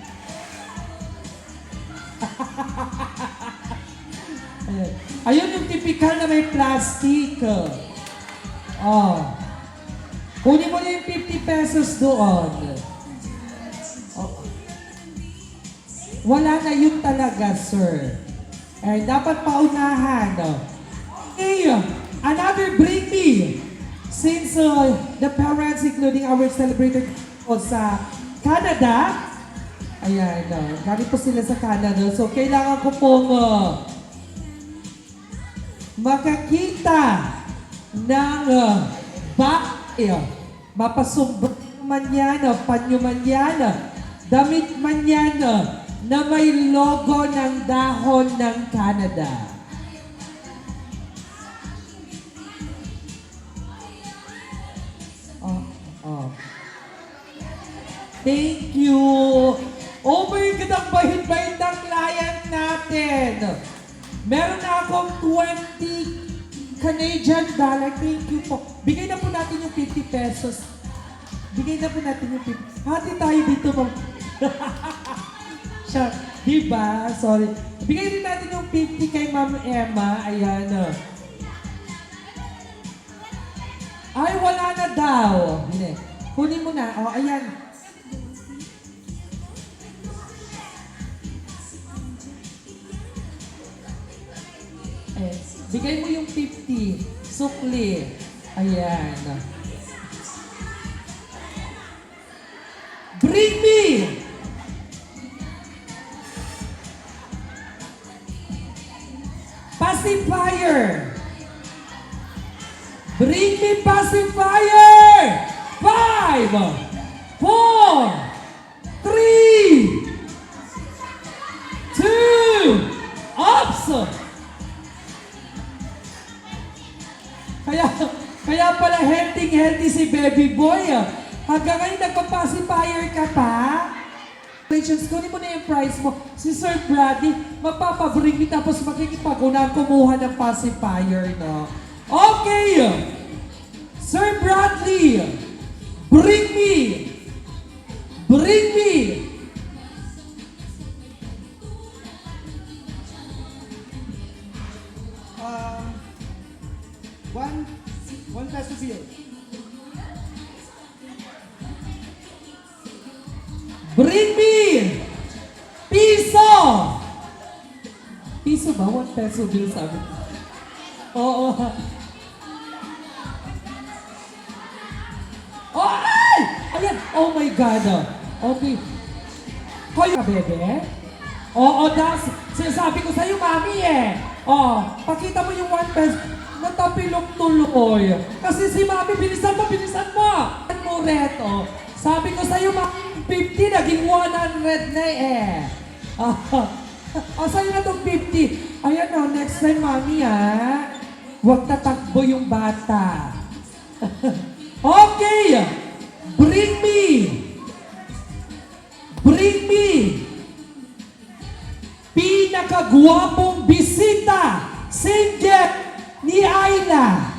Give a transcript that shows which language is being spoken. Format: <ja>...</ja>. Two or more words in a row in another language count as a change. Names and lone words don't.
<tl>Ayun yung typical na may plastic. Oh. Kunin mo na yung 50 pesos doon. Oh. Wala na yun talaga, sir. Eh, dapat paunahan.</tl> <en>Okay, another bring me. Since the parents, including our celebrated</en> <tl>sa Canada, ayan, galing po sila sa Canada. So, kailangan ko pong makakita ng mapasumbot man yan, panyo man yan, damit man yan, na may logo ng dahon ng Canada.</tl> <en>Thank you. Oh my God,</en> <tl>ang bahit-bahit ng client natin. Meron na akong 20 Canadian dollar.</tl> <en>Thank you</en> <tl>po. Bigay na po natin yung 50 pesos. Bigay na po natin yung 50. Hati tayo dito, ma'am. Siya, diba? Sorry. Bigay din natin yung 50 kay Ma'am Emma. Ayan. Ay, wala na daw. Hindi. Kunin mo na. O, ayan. Bigay mo yung 50. Sukli. Ayan.</tl> <en>Bring me! Pacifier! Bring me pacifier! 5, 4, 3, 2, ops!</en> <tl>Kaya pala healthy si</tl> <en>baby boy.</en> <tl>Hanggang ngayon nagpa-pacifier ka pa?</tl> <en>Congratulations, kunin</en> <tl>mo na yung prize mo. Si Sir Brady, mapapabring me tapos makikipag-una kumuha ng pacifier, no?</tl> <en>Okay! Sir Bradley, bring me! One peso bill. Bring me!</en> <tl>Piso! Piso ba?</tl> <en>1 peso bill</en> <tl>sabi. Oo. Oh, ay! Ayan!</tl> <en>Oh my God!</en> <tl>Okay. Kayo ka, bebe? Oo, sinasabi ko sa'yo, mami eh. Oh, pakita mo yung 1 peso. Natapilok tuloy. Kasi si mami, bilisan mo! Ano mo, Reto? Sabi ko sa'yo, 50, naging 100 na eh. Sa'yo na itong 50. Ayan o, next time, mami huwag tatakbo yung bata.</tl> <en>Okay! Bring me!</en> <tl>Pinakagwapong bisita, single ni Ayla.</tl>